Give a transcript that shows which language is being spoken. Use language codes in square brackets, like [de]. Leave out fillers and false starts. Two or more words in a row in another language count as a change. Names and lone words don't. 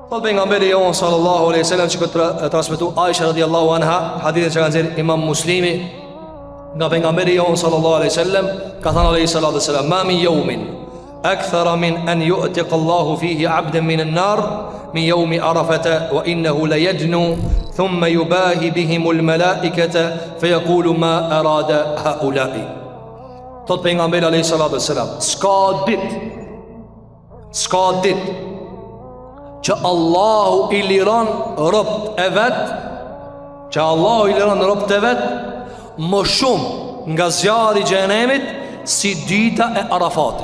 [sq] Thot pejgamberi jon [ar] صلى الله عليه وسلم [sq] që këtë transmetu Aisha [ar] رضي الله عنها, [sq] hadithin që ka nxjerr Imam Muslimi nga pejgamberi jon [ar] صلى الله عليه وسلم, [sq] ka thënë [ar] عليه الصلاة والسلام: "ما من يوم أكثر من أن يعتق الله فيه عبدا من النار من يوم عرفة وإنه ليدنو ثم يباهي بهم الملائكة فيقول ما أراد هؤلاء." [sq] Thot pejgamberi [ar] عليه الصلاة والسلام, [sq] s'ka ditë që Allahu i liron robt e vet, më shumë nga zjarri i xhenemit si dita e Arafatit.